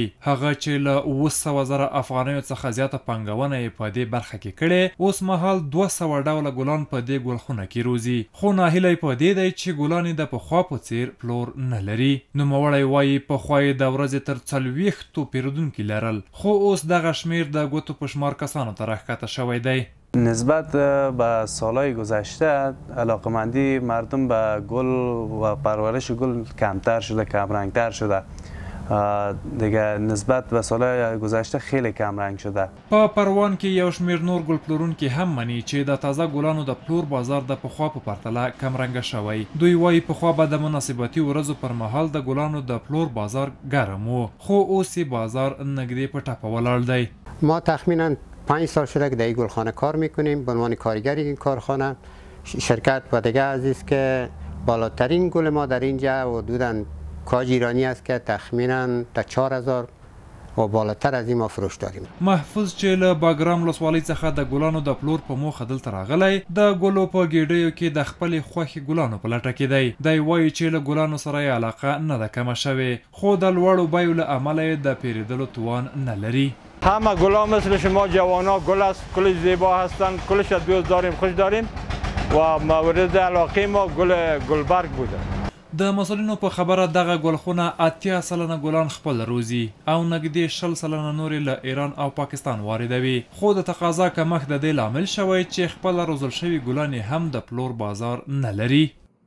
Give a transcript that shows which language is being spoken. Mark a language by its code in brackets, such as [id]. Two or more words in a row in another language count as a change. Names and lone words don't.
[ps] هغه چې له 700,000 افغانیو څخه زیاته پانګونه یې په دې برخه کې کړې، اوس مهال 200 ډوله ګلان په دې ګلخونه کې روزي. خو ناهیلی په دې دی چې ګلان یې د پخوا په څیر پلور نه لري. نوموړی وایي پخوا یې د ورځې تر 40 پیرودونکي لرل، خو اوس دغه شمیر د ګوتو په شمار کسانو ته راښکته شوی دی. [fa] نسبت به سالهای گذشته علاقمندی مردم به گل و پرورش گل کمتر شده، کمرنگتر شده. دیگه نسبت به سالهای گذشته خیلی کمرنگ شده. [ps] په پروان کې یو شمیر نور ګل پلورونکي هم مني چې د تازه ګلانو د پلور بازار د پخوا په پرتله کمرنګه شوی. دوی وایي پخوا به د مناسبتي ورځو پر مهال د ګلانو د پلور بازار ګرم و، خو اوس یې بازار نږدې په ټپه ولاړ دی. [fa] ما تخمینا 5 سال شده که در این گلخانه کار میکنیم به عنوان کارگری این کارخانه. شرکت و دیگه عزیز که بالاترین گل ما در اینجا حدوداً کاج ایرانی است که تخمینا تا 4000 و بالاتر از این ما فروش داریم. [ps] محفوظ چې له باګرام ولسوالۍ څخه د ګلانو د پلور په موخه دلته راغلی، د ګلو په ګېډیو کې د خپلې خوښې ګلانو په لټه کې دی. دی وایي چې له ګلانو سره یې علاقه نه ده کمه شوې، خو د لوړو بیو له امله یې د پیرودلو توان نه لري. [fa] همه گلا مثل شما جوانا گل است، کلش زیبا هستند، کلش دوست داریم، خوش داریم و مورد علاقه ما گلبرگ بوده. [ps] د مسئولینو په خبره دغه ګلخونه 80 سلنه ګلان خپل روزي او نږدې 60 سلنه نورې له ایران او پاکستان واردوي، خو د تقاضا کمښت د دې لامل شوی چې خپل روزل شوي ګلان هم د پلور بازار نه لري.